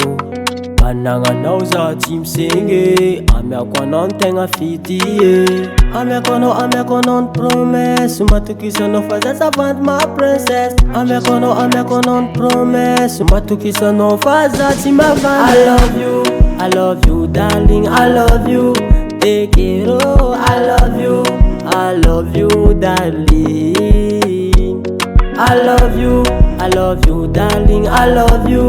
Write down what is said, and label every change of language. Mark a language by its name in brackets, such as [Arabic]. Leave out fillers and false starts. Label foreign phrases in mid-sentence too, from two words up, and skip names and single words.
[Malagasy] Managnanao za tsy misegny, amiako anao no tegna fity Amiako anao no promesse, matokisa anao fa zazavandy ma princesse. Amiako anao no promesse, matokisa anao fa za tsy mavandy. [English] I love you darling, I love you. [Spanish] Te quiero, [English] I love you darling. I love you darling, I love you.